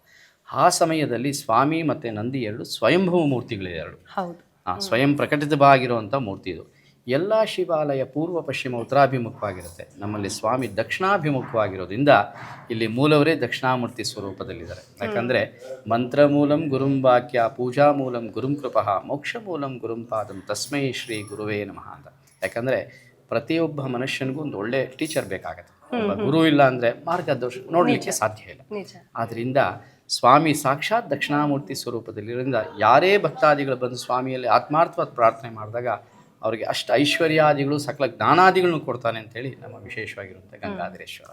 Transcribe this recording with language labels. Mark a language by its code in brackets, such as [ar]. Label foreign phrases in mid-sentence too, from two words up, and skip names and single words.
[kn] ಆ ಸಮಯದಲ್ಲಿ ಸ್ವಾಮಿ ಮತ್ತು ನಂದಿ ಎರಡು ಸ್ವಯಂಭೂ ಮೂರ್ತಿಗಳು. ಎರಡು ಸ್ವಯಂ ಪ್ರಕಟಿತವಾಗಿರುವಂಥ ಮೂರ್ತಿ ಇದು. ಎಲ್ಲ ಶಿವಾಲಯ ಪೂರ್ವ ಪಶ್ಚಿಮ ಉತ್ತರಾಭಿಮುಖವಾಗಿರುತ್ತೆ. ನಮ್ಮಲ್ಲಿ ಸ್ವಾಮಿ ದಕ್ಷಿಣಾಭಿಮುಖವಾಗಿರೋದ್ರಿಂದ ಇಲ್ಲಿ ಮೂಲವರೇ ದಕ್ಷಿಣಾಮೂರ್ತಿ ಸ್ವರೂಪದಲ್ಲಿದ್ದಾರೆ. ಯಾಕಂದರೆ [sa] ಮಂತ್ರ ಮೂಲಂ ಗುರುಂ ವಾಕ್ಯ, ಪೂಜಾ ಮೂಲಂ ಗುರುಂ ಕೃಪಃ, ಮೋಕ್ಷ ಮೂಲಂ ಗುರುಂ ಪಾದಂ ತಸ್ಮೈ ಶ್ರೀ ಗುರುವೇ ನಮಃ ಅಂತ. [kn] ಯಾಕಂದರೆ ಪ್ರತಿಯೊಬ್ಬ ಮನುಷ್ಯನಿಗೂ ಒಂದು ಒಳ್ಳೆ ಟೀಚರ್ ಬೇಕಾಗತ್ತೆ. ಗುರು ಇಲ್ಲ ಅಂದರೆ ಮಾರ್ಗದರ್ಶನ ನೋಡಲಿಕ್ಕೆ ಸಾಧ್ಯ ಇಲ್ಲ. ಆದ್ದರಿಂದ ಸ್ವಾಮಿ ಸಾಕ್ಷಾತ್ ದಕ್ಷಿಣಾಮೂರ್ತಿ ಸ್ವರೂಪದಲ್ಲಿರೋದ್ರಿಂದ ಯಾರೇ ಭಕ್ತಾದಿಗಳು ಬಂದು ಸ್ವಾಮಿಯಲ್ಲಿ ಆತ್ಮಾರ್ಥವಾದ ಪ್ರಾರ್ಥನೆ ಮಾಡಿದಾಗ ಅವರಿಗೆ ಅಷ್ಟು ಐಶ್ವರ್ಯಾದಿಗಳು ಸಕಲ ಜ್ಞಾನಾದಿಗಳನ್ನು ಕೊಡ್ತಾನೆ ಅಂತೇಳಿ ನಮ್ಮ ವಿಶೇಷವಾಗಿರುವಂಥ ಗಂಗಾಧರೇಶ್ವರ.